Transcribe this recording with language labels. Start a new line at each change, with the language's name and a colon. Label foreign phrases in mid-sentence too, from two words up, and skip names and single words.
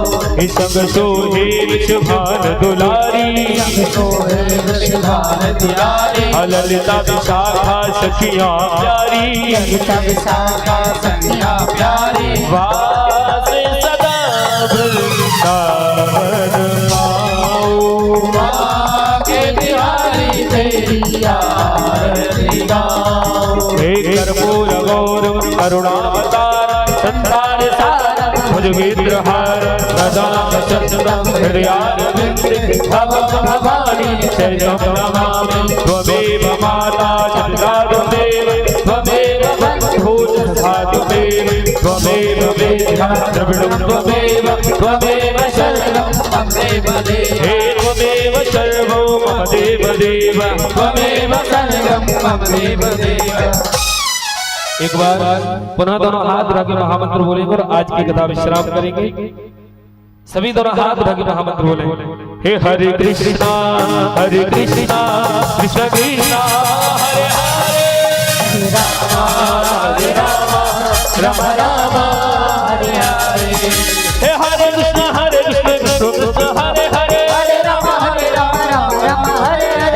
Hindi: संग सोहे विषभान दुलारी ललिता विशाखा सखियां प्यारी वास सदा वृंदावन पाओ आगे बिहारी तेरी आरती गाओ।
Sanskrit: हे कर्पूर गौरव करुणावतार संसार सार भुजगेन्द्रहार सदा चंद्रम हृदयारविंद भवानी शरणं नमामि त्वमेव माता चन्द्रारुदेव त्वमेव बन्धुः साधुदेव त्वमेव वेद्यः द्रविणं त्वमेव शरणं मम देवदेव हे त्वमेव सर्वो मम देवदेव त्वमेव सर्वं मम देवदेव।
Hindi: एक बार पुनः दोनों हाथ उठा के महामंत्र बोलेंगे और आज की कथा विश्राम करेंगे। सभी दोनों हाथ उठा के महामंत्र बोलेंगे।
Sanskrit: हे हरे कृष्णा कृष्ण कृष्णा हरे हरे हरे राम राम राम हरे हरे। हे हरे कृष्ण कृष्ण कृष्ण हरे हरे हरे राम राम राम हरे हरे।